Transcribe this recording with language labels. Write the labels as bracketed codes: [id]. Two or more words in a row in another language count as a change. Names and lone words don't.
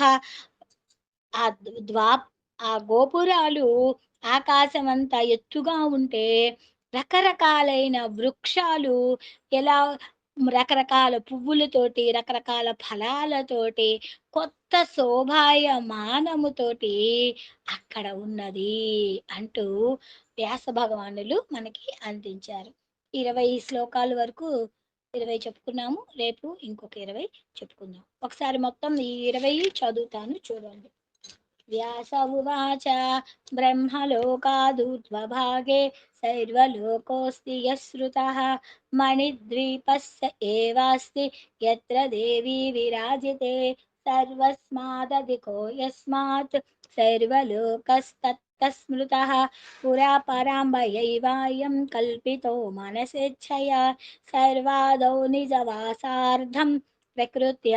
[te] ఆ ద్వా ఆ గోపురాలు ఆకాశమంతా ఎత్తుగా ఉంటే రకరకాలైన వృక్షాలు ఎలా రకరకాల పువ్వులతోటి, రకరకాల ఫలాలతోటి, కొత్త శోభాయమానముతోటి అక్కడ ఉన్నది అంటూ వ్యాస భగవానులు మనకి అందించారు. 20 శ్లోకాల వరకు 20 చెప్పుకున్నాము. రేపు ఇంకొక 20 చెప్పుకుందాం. ఒకసారి మొత్తం ఈ 20 చదువుతాను చూడండి. [sa] వ్యాस उवाच ब्रह्मलोकादूर्ध्वभागे सर्वलोकोऽस्ति यः मणिद्वीपस्य एवास्ति यत्र देवी विराजिते सर्वस्मादधिको यस्मात् सर्वलोकस्ततः स्मृतः पुरा पराम्बयैवायं कल्पितो मनसेच्छया सर्वादौ निजवासार्धं प्रकृत्या